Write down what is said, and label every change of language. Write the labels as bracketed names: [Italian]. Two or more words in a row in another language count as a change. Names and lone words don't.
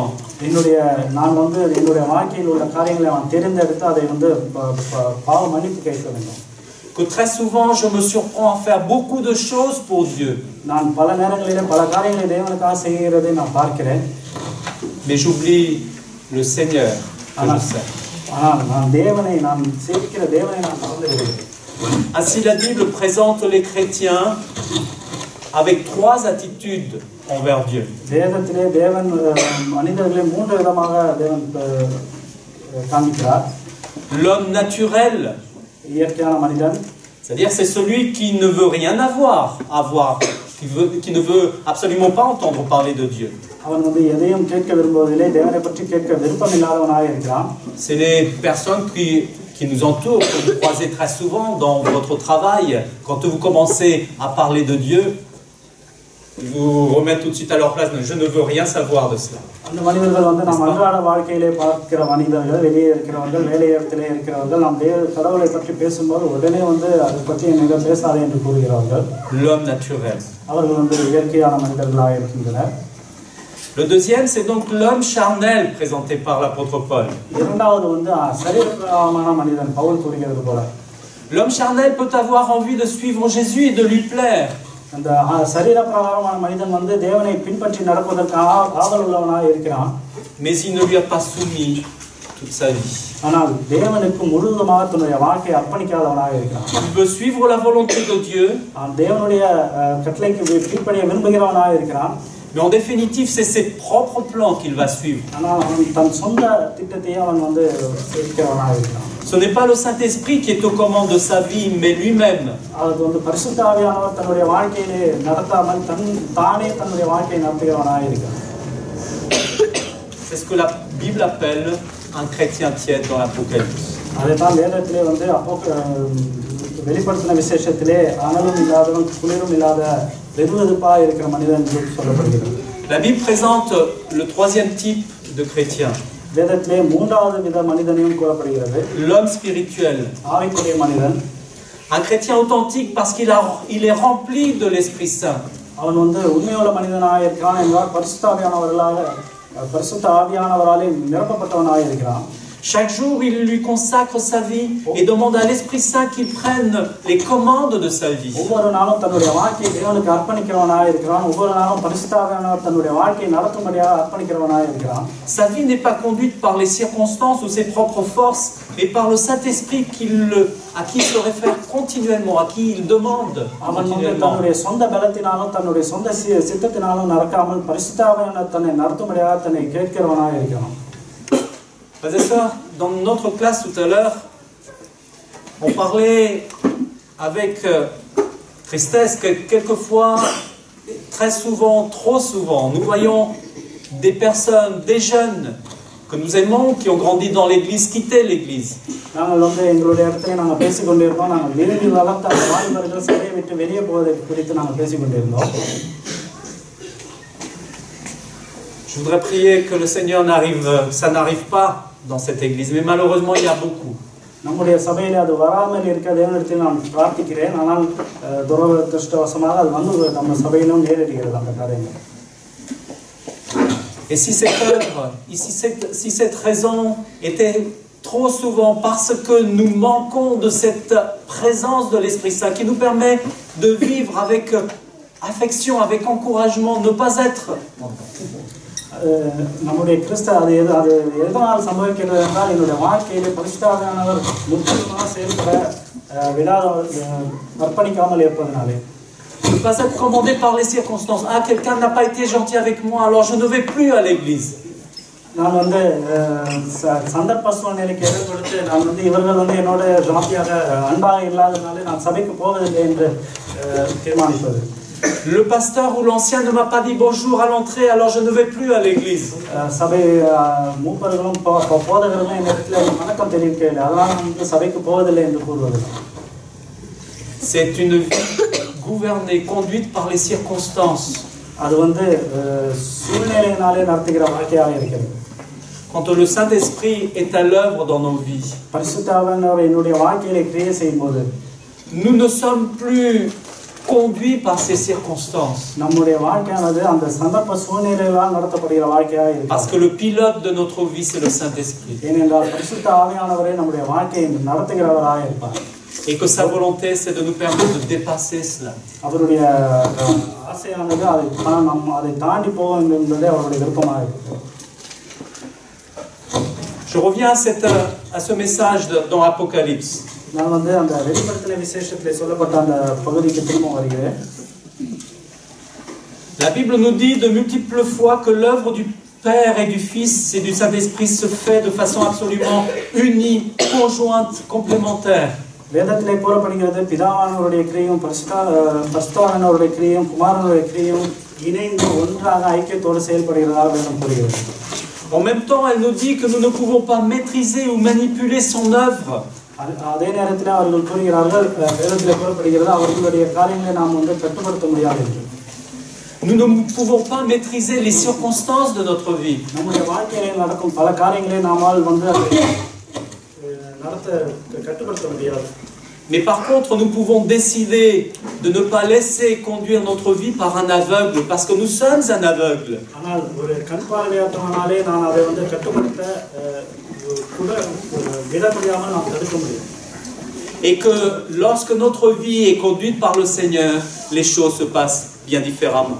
[Tamil] நான் வந்து என்னுடைய வாழ்க்கையில் உள்ள காரியங்களை நான் தெரிந்தெடுத்து அதை வந்து பாவ மன்னிப்பு கேட்க வேண்டும். [French] que très souvent je me surprends à faire beaucoup de choses pour Dieu. [Tamil] நான் பல நேரங்களிலே பல காரியங்களை தேவனுக்காக செய்கிறதை நான் பார்க்கிறேன். [French] Mais j'oublie le Seigneur que je sers. [Tamil] ஆனால் நான் சேவிக்கிற தேவனை நான் மறந்துவிடுகிறேன். [French] Ainsi la Bible présente les chrétiens avec trois attitudes envers Dieu. [Tamil] வேதத்திலே தேவன் மனிதர்களை மூன்று விதமாக தேவன் காண்பிக்கிறார். [French] L'homme naturel, [Tamil] இயற்கையான மனிதன், [French] c'est-à-dire c'est celui qui ne veut rien avoir, qui ne veut absolument pas entendre parler de Dieu. [Tamil] அவன் வந்து எதையும் கேட்க விரும்புவதில்லை, தேவனை பற்றி கேட்க விருப்பம் இல்லாதவனாக இருக்கிறான். [French] C'est les personnes qui nous entourent, que vous croisez très souvent dans votre travail. Quand vous commencez à parler de Dieu, ils vous remettent tout de suite à leur place. Je ne veux rien savoir de cela. [Tamil] அந்த மனிதர்கள் வந்து நாம் அன்றாட வாழ்க்கையிலே பார்க்கிற மனிதர்கள், வெளியே இருக்கிறவர்கள், வேலையிடத்திலே இருக்கிறவர்கள், நாம் கடவுளை பற்றி பேசும்போது உடனே வந்து அதை பற்றி என்னிடம் பேசாதே என்று கூறுகிறார்கள். [French] L'homme naturel. [Tamil] அவர்கள் வந்து இயற்கையான மனிதர்களாக இருக்கின்றனர். [French] Le deuxième, c'est donc l'homme charnel présenté par l'apôtre Paul. [Tamil] இரண்டாவது வந்து சரீரமான மனிதன், பவுல் கூறுகிறது போல. [French] L'homme charnel peut avoir envie de suivre Jésus et de lui plaire. [Tamil] அந்த சரீர பிரகாரமான மனிதன் வந்து தேவனை பின்பற்றி நடப்பதற்காக ஆவல் உள்ளவனாக இருக்கிறான். [French] Mais il ne lui a pas soumis toute sa vie. [Tamil] ஆனால் தேவனுக்கு முழுவதுமாக தன்னுடைய வாழ்க்கையை அர்ப்பணிக்காதவனாக இருக்கிறான். [French] Il veut suivre la volonté de Dieu. [Tamil] தேவனுடைய கட்டளைக்கு கீழ்ப்படிய விரும்புகிறவனாக இருக்கிறான். [French] Mais en définitive, c'est ses propres plans qu'il va suivre. [Tamil] ஆனால் அவன் தன் சொந்த திட்டத்தையே அவன் வந்து செய்கிறவனாக இருக்கிறான். [French] Ce n'est pas le Saint-Esprit qui est aux commandes de sa vie, mais lui-même. [Tamil] அது வந்து பரிசுத்த ஆவியானவர் தன்னுடைய வாழ்க்கையிலே நடத்தாமல் தானே தன்னுடைய வாழ்க்கையை நடத்துகிறவனாக இருக்கிறான். [French] C'est ce que la Bible appelle un chrétien tiède dans l'Apocalypse. [Tamil] அதைத்தான் வேதத்திலே வந்து வெளிப்படுத்தின விசேஷத்திலே அனலும் இல்லாதவன் குளிரும் இல்லாத வெதுவெதுப்பாக இருக்கிற மனிதன் என்று சொல்லப்படுகிறது. [French] La Bible présente le troisième type de chrétien. [Tamil] வேதத்திலே மூன்றாவது வித மனிதனையும் கூறப்படுகிறது. [French] L'homme spirituel. [Tamil] ஆவிக்குரிய மனிதன். [French] Un chrétien authentique parce qu'il est rempli de l'Esprit Saint. [Tamil] அவன் வந்து உண்மையுள்ள மனிதனாக இருக்கிறான் என்றால் பரிசுத்த ஆவியானவராலே நிரப்பப்பட்டவனாக இருக்கிறான். [French] Chaque jour, il lui consacre sa vie et demande à l'Esprit Saint qu'il prenne les commandes de sa vie. [Tamil] ஒவ்வொரு நாளும் தன்னுடைய வாழ்க்கையை தேவனுக்கு அர்ப்பணிக்கிறவனாக இருக்கிறான். ஒவ்வொரு நாளும் பரிசுத்த ஆவியானவர் தன்னுடைய வாழ்க்கையை நடத்தும்படியாக அர்ப்பணிக்கிறவனாக இருக்கிறான். [French] Sa vie n'est pas conduite par les circonstances ou ses propres forces, mais par le Saint-Esprit à qui il se réfère continuellement, à qui il demande continuellement. [Tamil] தன்னுடைய சொந்த பலத்தினாலும் தன்னுடைய சொந்த சித்தத்தினாலும் நடக்காமல் பரிசுத்த ஆவியானவர் தன்னை நடத்தும்படியாக தன்னை கேட்கிறவனாக இருக்கிறான். [French] Frères et sœurs, dans notre classe tout à l'heure, on parlait avec tristesse que quelquefois, très souvent, trop souvent, nous voyons des personnes, des jeunes que nous aimons, qui ont grandi dans l'église, quitter l'église. [Tamil] நாங்கள் வந்து எங்களுடைய இடத்துல நாங்கள் பேசிக்கொண்டிருந்தோம். நாங்கள் விரும்பி வளர்த்த அந்த வாலிபர்கள் சபையை விட்டு வெளியே போவதை குறித்து நாங்கள் பேசிக்கொண்டிருந்தோம். [French] Je voudrais prier que le Seigneur ça n'arrive pas dans cette église, mais malheureusement il y a beaucoup. [Tamil] நம்முடைய சபையில் அது வராமல் இருக்க தேவனிடத்தில் நான் பிரார்த்திக்கிறேன். ஆனால் துரதிருஷ்டவசமாக அது வந்து நம்ம சபையிலும் நேரிடுகிறது அந்த காரியங்கள். [French] Et si cette œuvre, si cette raison était trop souvent parce que nous manquons de cette présence de l'Esprit Saint qui nous permet de vivre avec affection, avec encouragement, ne pas être. [Tamil] நம்முடைய கிறிஸ்து அது எதனால் சம்பவிக்கிறது என்றால் என்னுடைய வாழ்க்கையிலே பரிசுத்தாவியானவர் முற்றிலுமாக செயல்பட விடாத அர்ப்பணிக்காமல் இருப்பதனாலே. [French] Ne pas être commandé par les circonstances. Ah, quelqu'un n'a pas été gentil avec moi, alors je ne vais plus à l'église. [Tamil] நான் வந்து சந்தர்ப்ப சூழ்நிலைக்கு எதிர் கொடுத்து நான் வந்து இவர்கள் வந்து என்னோட ஜாத்தியாக அன்பாக இல்லாதனாலே நான் சபைக்கு போவதில்லை என்று தீர்மானிப்பது. [French] Le pasteur ou l'ancien ne m'a pas dit bonjour à l'entrée, alors je ne vais plus à l'église. [Tamil] சபை மூப்பர்களும் போதகர்களும் என் இடத்துல வணக்கம் தெரிவிக்கவில்லை, அதனால் நான் சபைக்கு போவதில்லை என்று கூறுவது. [French] C'est une vie gouvernée, conduite par les circonstances. [Tamil] அது வந்து சூழ்நிலையினாலே நடத்துகிற வாழ்க்கையாக இருக்கிறது. [French] Quand le Saint-Esprit est à l'œuvre dans nos vies, [Tamil] பரிசுத்தாவியானவர் என்னுடைய வாழ்க்கையிலே கிரியை செய்யும்போது [French] nous ne sommes plus conduits par ces circonstances. [Tamil] நம்முடைய வாழ்க்கையானது அந்த சந்தர்ப்ப சூழ்நிலைகளால் நடத்தப்படுகிற வாழ்க்கையாக இருக்கிறது. [French] Parce que le pilote de notre vie c'est le Saint-Esprit. [Tamil] ஏனென்றால் பரிசுத்த ஆவியானவரே நம்முடைய வாழ்க்கையை நடத்துகிறவராக இருப்பார். [French] Et que sa volonté c'est de nous permettre de dépasser cela. [Tamil] அவருடைய ஆசையானது அதை தாண்டி போக வேண்டும் என்பதே அவருடைய விருப்பமாக இருக்கிறது. [French] Je reviens à ce message dans Apocalypse. [Tamil] நான் வந்து அந்த வெளிப்படுத்தின விசேஷத்திலே சொல்லப்பட்ட அந்த பகுதிக்கு திரும்ப வருகிறேன். [French] La Bible nous dit de multiples fois que l'œuvre du Père et du Fils et du Saint-Esprit se fait de façon absolument unie, conjointe, complémentaire. [Tamil] வேதத்திலே கூறப்படுகிறது பிதாவானவருடைய கிரியையும் பரிசுத்தாவியானவருடைய கிரியையும் குமாரனுடைய கிரியையும் இணைந்து ஒன்றாக ஐக்கியத்தோடு செயல்படுகிறதாக வேதம் கூறுகிறது. [French] En même temps, elle nous dit que nous ne pouvons pas maîtriser ou manipuler son œuvre. [Tamil] அதே நேரத்தில் அவர்கள் கூறுகிறார்கள், வேதத்திலே கூறப்படுகிறது அவர்களுடைய காரியங்களை நாம் வந்து கட்டுப்படுத்த முடியாது என்று. [French] Nous ne pouvons pas maîtriser les circonstances de notre vie. [Tamil] நம்முடைய வாழ்க்கையில் நடக்கும் பல காரியங்களை நாமால் வந்து கட்டுப்படுத்த முடியாது. [French] Mais par contre, nous pouvons décider de ne pas laisser conduire notre vie par un aveugle, parce que nous sommes un aveugle. [Tamil] ஆனால் ஒரு கண் பார்வையற்றவனாலே நான் அதை வந்து கட்டுப்படுத்த விட முடியாமல் நாம் தடுக்க முடியும். [French] Et que lorsque notre vie est conduite par le Seigneur, les choses se passent bien différemment.